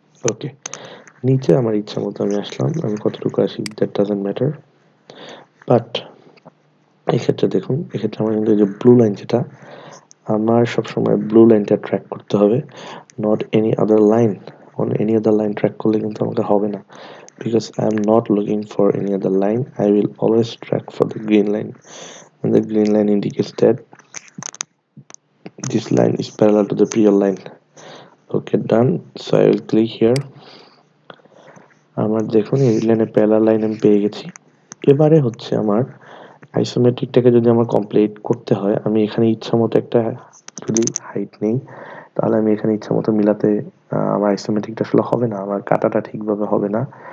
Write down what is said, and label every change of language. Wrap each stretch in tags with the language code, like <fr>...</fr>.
<bn>ওকে, নিচে আমার ইচ্ছা মতো আমি আসলাম, আমি কতটুকু আসি</bn> <en>That doesn't matter.</en> <bn>বাট এক্ষেত্রে দেখুন, এক্ষেত্রে আমার কিন্তু এই যে ব্লু লাইন, যেটা আমার সবসময় ব্লু লাইনটা ট্র্যাক করতে হবে,</bn> <en>Not any other line.</en> <bn>On any other line track করলে কিন্তু আমাকে হবে না,</bn> <en>because I am not looking for any other line. I will always track for the green line, and the green line indicates that this line is parallel to the previous line. Okay, done. So I will click here.</en> <bn>আমার দেখুন এই লাইনে parallel line আমি পেয়ে গেছি। এবারে হচ্ছে আমার আইসোমেট্রিকটাকে যদি আমার কমপ্লিট করতে হয়, আমি এখানে ইচ্ছা মতো একটা যদি হাইট নেই, তাহলে আমি এখানে ইচ্ছা মতো মিলাতে আমার আইসোমেট্রিকটা আসলে হবে না, আমার কাটাটা ঠিকভাবে হবে না।</bn>